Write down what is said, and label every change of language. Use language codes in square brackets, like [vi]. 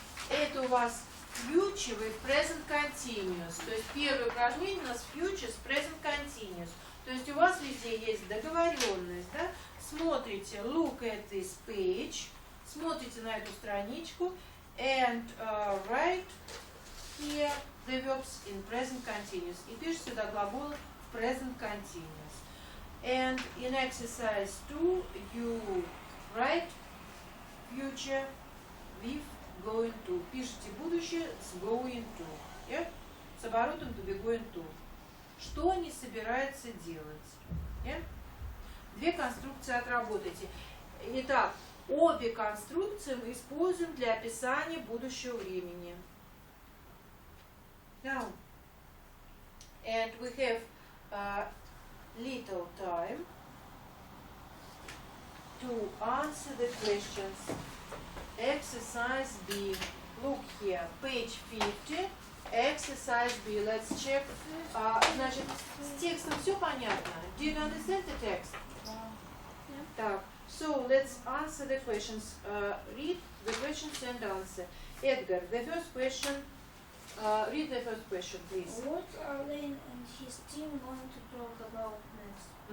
[ru] Это у вас future with present continuous. То есть первое упражнение у нас future с present continuous. То есть у вас везде есть договоренность, да? Смотрите, [en] look at this page. [ru] Смотрите на эту страничку. [en] And write here the verbs in present continuous. [ru] И пишите сюда глаголы в present continuous. [en] And in exercise 2 you write future with going to. [ru] Пишите будущее с going to. [en] Yeah? [ru] С оборотом to be going to. Что не собирается делать? [en] Yeah? [ru] Две конструкции отработайте. Итак, обе конструкции мы используем для описания будущего времени. [en] Now, and we have little time to answer the questions. Exercise B. Look here, page 50. Exercise B. Let's check. [ru] Значит, с текстом все понятно? [en] Do you understand the text? Так, so let's answer the questions. Read the questions and answer. Edgar, the first question. Read the first question, please. What are Lane and his team going to talk about next?